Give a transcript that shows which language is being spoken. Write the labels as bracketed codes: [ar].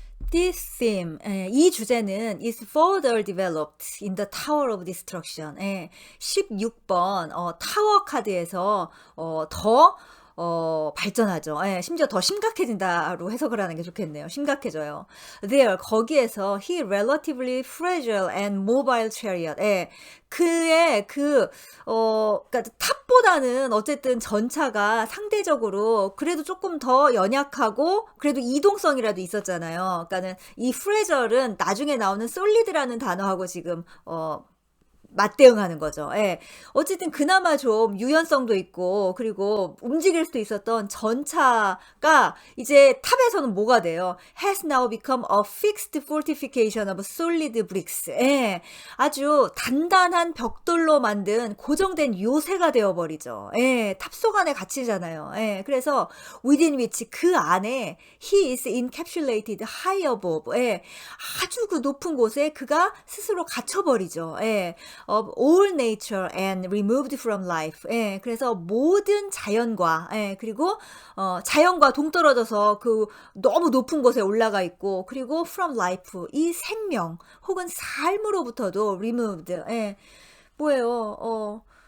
[en] This theme, [ko] 이 주제는 [en] is further developed in the Tower of Destruction. [ko] 16번 타워 카드에서 더 발전하죠. 예, 심지어 더 심각해진다로 해석을 하는 게 좋겠네요. 심각해져요. [en] There, [ko] 거기에서 [en] he relatively fragile and mobile chariot. [ko] 예, 그의 그러니까 탑보다는 어쨌든 전차가 상대적으로 그래도 조금 더 연약하고 그래도 이동성이라도 있었잖아요. 그러니까는 이 fragile 나중에 나오는 solid라는 단어하고 지금 맞대응하는 거죠. 예. 어쨌든 그나마 좀 유연성도 있고 그리고 움직일 수도 있었던 전차가 이제 탑에서는 뭐가 돼요? [en] Has now become a fixed fortification of solid bricks. [ko] 예. 아주 단단한 벽돌로 만든 고정된 요새가 되어버리죠. 예. 탑 속 안에 갇히잖아요. 예. 그래서 [en] within which, [ko] 그 안에 [en] he is encapsulated high above. [ko] 예. 아주 그 높은 곳에 그가 스스로 갇혀버리죠. 예. [en] of all nature and removed from life. [ko] 예, 그래서 모든 자연과, 그리고 자연과 동떨어져서 그 너무 높은 곳에 올라가 있고, 그리고 [en] from life, [ko] 이 생명 혹은 삶으로부터도 [en] removed. [ko] 뭐예요?